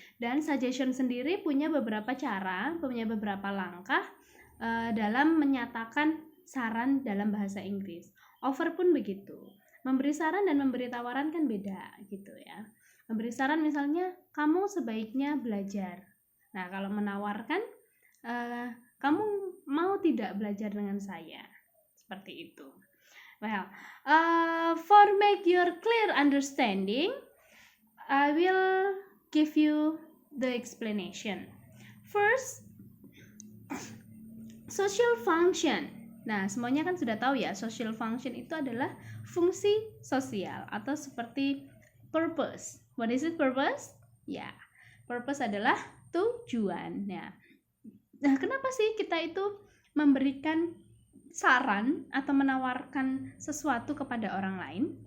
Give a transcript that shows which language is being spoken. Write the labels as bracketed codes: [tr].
[id] Dan suggestion sendiri punya beberapa cara, punya beberapa langkah dalam menyatakan saran dalam bahasa Inggris. Offer pun begitu. Memberi saran dan memberi tawaran kan beda gitu ya. Memberi saran misalnya, kamu sebaiknya belajar. Nah, kalau menawarkan, kamu mau tidak belajar dengan saya? Seperti itu. [en] Well, for make your clear understanding, I will give you the explanation. First, social function. [id] Nah, semuanya kan sudah tahu ya, social function itu adalah fungsi sosial atau seperti purpose. [en] What is it, purpose? [id] Ya, purpose adalah tujuan. Ya. Nah, kenapa sih kita itu memberikan saran atau menawarkan sesuatu kepada orang lain?